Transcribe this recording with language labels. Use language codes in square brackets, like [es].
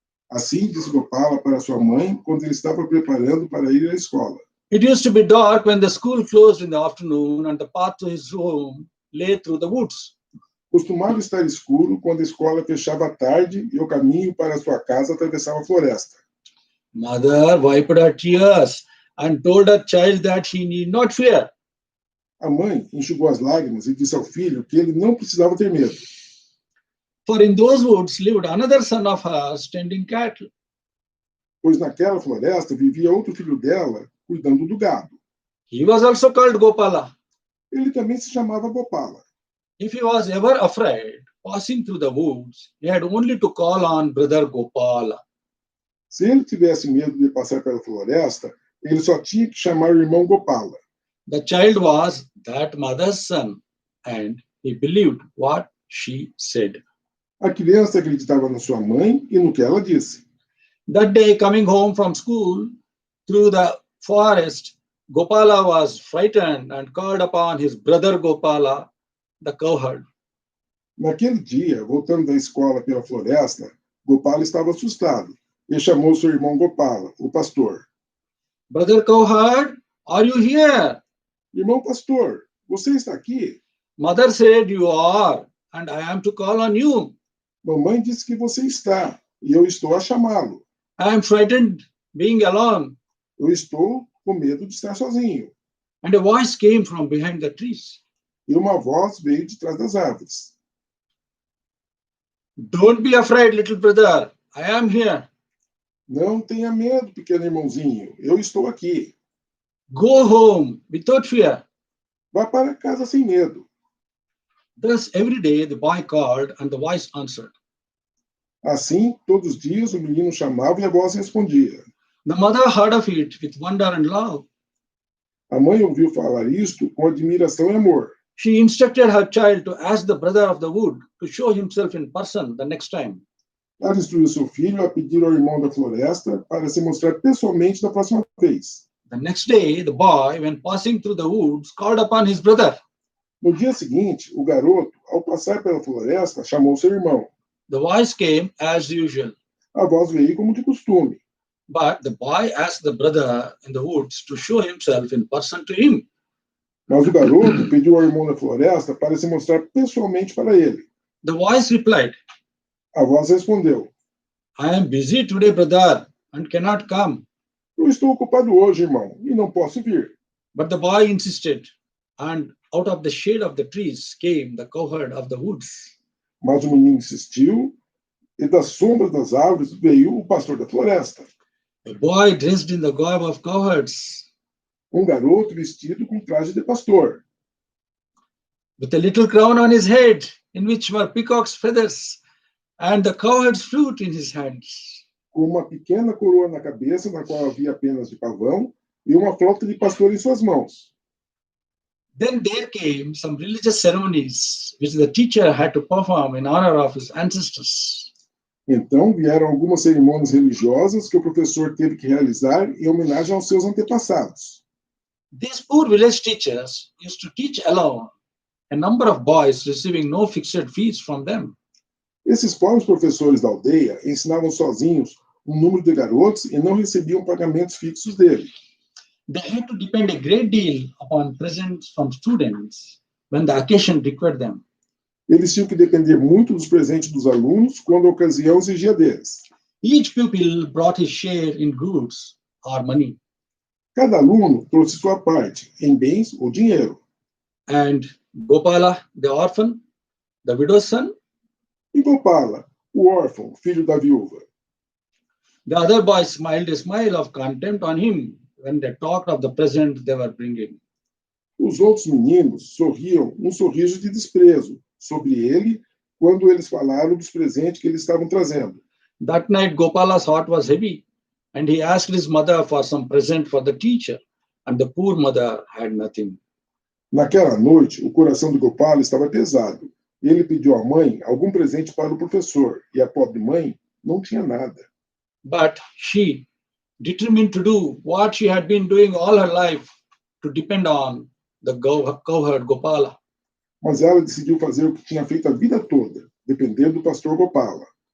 [pt] Assim disse Gopala para sua mãe quando ele estava preparando para ir à escola. [en] It used to be dark when the school closed in the afternoon and the path to his home lay through the woods. [pt] Costumava estar escuro quando a escola fechava à tarde e o caminho para sua casa atravessava a floresta. [en] Mother wiped her tears and told her child that he need not fear. [pt] A mãe enxugou as lágrimas e disse ao filho que ele não precisava ter medo, [en] For in those woods lived another son of hers tending cattle. [pt] pois naquela floresta vivia outro filho dela cuidando do gado. [en] He was also called Gopala. [pt] Ele também se chamava Gopala. [en] If he was ever afraid, passing through the woods, he had only to call on brother Gopala. [pt] Se ele tivesse medo de passar pela floresta, ele só tinha que chamar o irmão Gopala. [en] The child was that mother's son, and he believed what she said. [pt] A criança acreditava na sua mãe e no que ela disse. [en] That day, coming home from school through the forest, Gopala was frightened and called upon his brother Gopala, the cowherd. [pt] Naquele dia, voltando da escola pela floresta, Gopala estava assustado e chamou seu irmão Gopala, o pastor. [en] Brother cowherd, are you here? [pt] Irmão pastor, você está aqui? [en] Mother said you are, and I am to call on you. [pt] Mamãe disse que você está e eu estou a chamá-lo. [en] I am frightened being alone. [pt] Eu estou com medo de estar sozinho. [en] And a voice came from behind the trees. [pt] E uma voz veio de trás das árvores. [en] Don't be afraid, little brother. I am here. [pt] Não tenha medo, pequeno irmãozinho. Eu estou aqui. [en] Go home without fear. [pt] Vá para casa sem medo. [en] Thus, every day the boy called and the voice answered. [pt] Assim, todos os dias o menino chamava e a voz respondia. [en] The mother heard of it with wonder and love. [pt] A mãe ouviu falar isto com admiração e amor. [en] She instructed her child to ask the brother of the wood to show himself in person the next time. [pt] Ela instruiu seu filho a pedir ao irmão da floresta para se mostrar pessoalmente da próxima vez. [en] The next day, the boy, when passing through the woods, called upon his brother. [pt] No dia seguinte, o garoto, ao passar pela floresta, chamou seu irmão. [en] The voice came as usual, [pt] A voz veio como de costume. [en] but the boy asked the brother in the woods to show himself in person to him. [pt] Mas o garoto pediu ao irmão da floresta para se mostrar pessoalmente para ele. [en] The voice replied, [pt] A voz respondeu: [en] I am busy today, brother, and cannot come. [pt] Eu estou ocupado hoje, irmão, e não posso vir. [en] But the boy insisted, and out of the shade of the trees came the cowherd of the woods. [pt] Mas o menino insistiu, e das sombras das árvores veio o pastor da floresta. [en] A boy dressed in the garb of cowherds, [pt] Garoto vestido com traje de pastor, [en] with a little crown on his head, in which were peacock's feathers, and the cowherd's flute in his hands. [pt] com uma pequena coroa na cabeça, na qual havia penas de pavão, e uma flauta de pastor em suas mãos. [en] Then there came some religious ceremonies which the teacher had to perform in honor of his ancestors. [pt] Então vieram algumas cerimônias religiosas que o professor teve que realizar em homenagem aos seus antepassados. [en] These poor village teachers used to teach alone, a number of boys receiving no fixed fees from them. [pt] Esses pobres professores da aldeia ensinavam sozinhos número de garotos e não recebiam pagamentos fixos dele. [en] They had to depend a great deal upon presents from students when the occasion required them. [pt] Eles tinham que depender muito dos presentes dos alunos quando a ocasião exigia deles. [en] Each pupil brought his share in goods or money, [pt] Cada aluno trouxe sua parte, em bens ou dinheiro. [en] and Gopala, the orphan, the widow's son, [pt] E Gopala, o órfão, filho da viúva. [en] the other boys smiled a smile of contempt on him when they talked of the present they were bringing. [pt] Os outros meninos sorriam um sorriso de desprezo sobre ele quando eles falaram dos presentes que eles estavam trazendo. [en] That night, Gopala's heart was heavy, and he asked his mother for some present for the teacher, and the poor mother had nothing. [pt] Naquela noite, o coração de Gopala estava pesado. Ele pediu à mãe algum presente para o professor, e a pobre mãe não tinha nada. [en] But she, determined to do what she had been doing all her life, to depend on the cowherd Gopala. [pt] Mas ela decidiu fazer o que tinha feito a vida toda, dependendo do pastor Gopala.